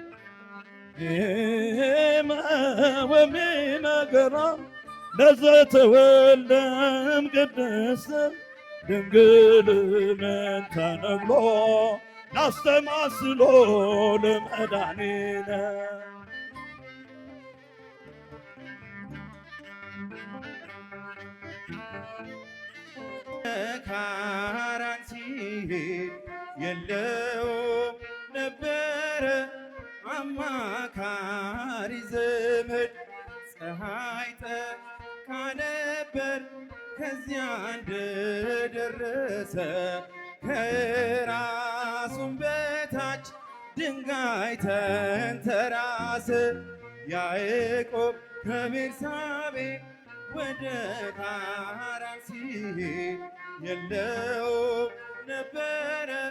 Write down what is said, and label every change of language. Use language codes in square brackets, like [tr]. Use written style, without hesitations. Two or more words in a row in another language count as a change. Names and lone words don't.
[gez] ወሚመ ገራም ለዘተወልደ እምቅድስት ድንግል ምንተ ንብሎ ናስተማስሎ ለመድኃኒነ [am] ካራን ሲሄድ የለውም ነበረ አማካሪ ዘመድ ፀሐይ ጠልቃ ነበር ከዚያ እንደደረሰ ከራሱም በታች ድንጋይ ተንተራሰ ያዕቆብ ከቤርሳቤ ወደ ካራን ሲሄድ የለውም ነበረ